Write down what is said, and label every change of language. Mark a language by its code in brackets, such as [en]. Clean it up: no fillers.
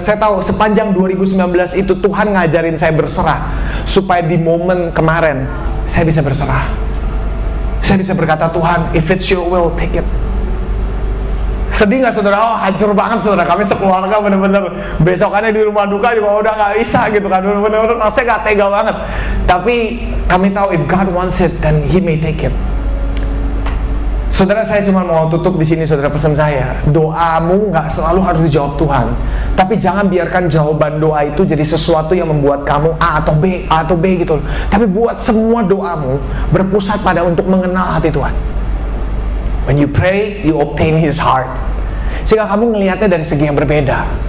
[id] Saya tahu sepanjang 2019 itu Tuhan ngajarin saya berserah, supaya di momen kemarin saya bisa berserah. Saya bisa berkata, Tuhan, [en] if it's your will, take it. [id] Sedih gak saudara? Oh, hancur banget saudara. Kami sekeluarga bener-bener besokannya di rumah duka juga udah gak bisa gitu kan. Bener-bener rasanya gak tega banget. Tapi kami tahu [en] if God wants it, then He may take it. [id] Saudara, saya cuma mau tutup di sini, saudara, pesan saya, doamu nggak selalu harus dijawab Tuhan, tapi jangan biarkan jawaban doa itu jadi sesuatu yang membuat kamu A atau B gitu. Tapi buat semua doamu berpusat pada untuk mengenal hati Tuhan. [en] When you pray, you obtain His heart. [id] Sehingga kamu ngelihatnya dari segi yang berbeda.